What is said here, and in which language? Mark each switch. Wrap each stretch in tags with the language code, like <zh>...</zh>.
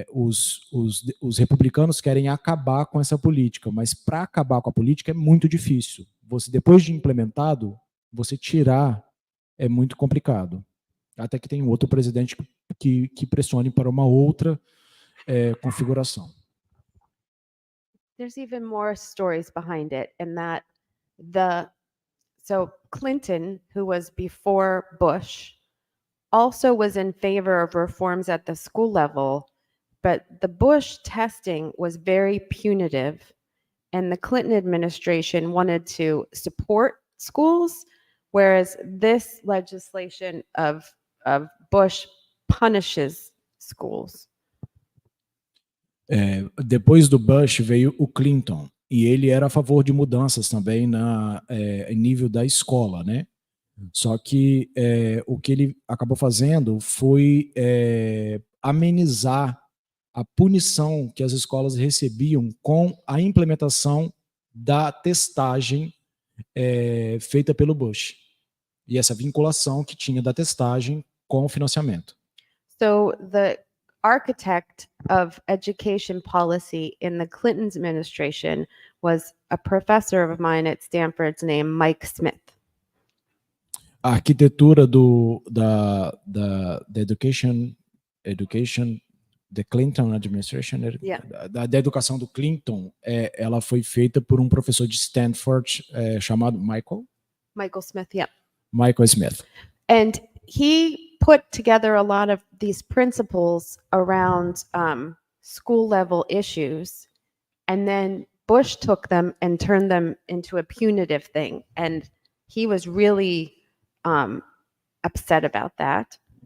<pt>Os republicanos querem acabar com essa política, mas para acabar com a política é muito difícil. Depois de implementado, você tirar é muito complicado. Até que tem outro presidente que pressione para uma outra configuração.</pt> <en>There's even more stories behind it, in that so Clinton, who was before Bush, also was in favor of reforms at the school level, but the Bush testing was very punitive, and the Clinton administration wanted to support schools, whereas this legislation of Bush punishes schools.</en> <pt>Depois do Bush veio o Clinton, e ele era a favor de mudanças também em nível da escola, né? Só que o que ele acabou fazendo foi amenizar a punição que as escolas recebiam com a implementação da testagem feita pelo Bush. E essa vinculação que tinha da testagem com o financiamento.</pt> <en>So the architect of education policy in the Clinton's administration was a professor of mine at Stanford's named Mike Smith.</en> <pt>A arquitetura da</pt> <en>education, the Clinton administration,</en> <pt>da educação do Clinton, ela foi feita por um professor de Stanford chamado Michael</pt> <en>Smith, yeah. Michael Smith. And he put together a lot of these principles around school level issues, and then Bush took them and turned them into a punitive thing, and he was really upset about that.</en>